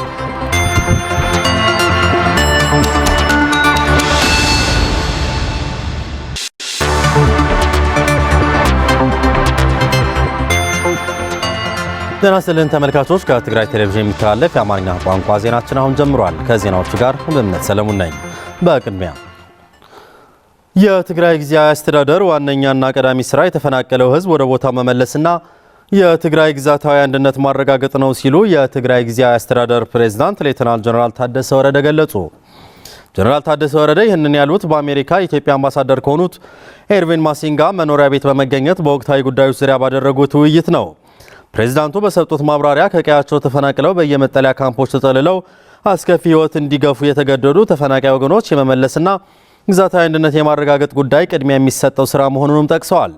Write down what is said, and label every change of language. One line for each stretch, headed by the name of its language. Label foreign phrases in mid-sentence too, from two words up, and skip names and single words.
Amharic: ጤና ይስጥልን ተመልካቾች፣ ከትግራይ ቴሌቪዥን የሚተላለፍ የአማርኛ ቋንቋ ዜናችን አሁን ጀምሯል። ከዜናዎቹ ጋር እምነት ሰለሞን ነኝ። በቅድሚያ የትግራይ ጊዜያዊ አስተዳደር ዋነኛና ቀዳሚ ስራ የተፈናቀለው ህዝብ ወደ ቦታው መመለስና የትግራይ ግዛታዊ አንድነት ማረጋገጥ ነው ሲሉ የትግራይ ጊዜያዊ አስተዳደር ፕሬዝዳንት ሌተናል ጀነራል ታደሰ ወረደ ገለጹ። ጀነራል ታደሰ ወረደ ይህንን ያሉት በአሜሪካ የኢትዮጵያ አምባሳደር ከሆኑት ኤርቪን ማሲንጋ መኖሪያ ቤት በመገኘት በወቅታዊ ጉዳዮች ዙሪያ ባደረጉት ውይይት ነው። ፕሬዝዳንቱ በሰጡት ማብራሪያ ከቀያቸው ተፈናቅለው በየመጠለያ ካምፖች ተጠልለው አስከፊ ህይወት እንዲገፉ የተገደዱ ተፈናቃይ ወገኖች የመመለስና ግዛታዊ አንድነት የማረጋገጥ ጉዳይ ቅድሚያ የሚሰጠው ስራ መሆኑንም ጠቅሰዋል።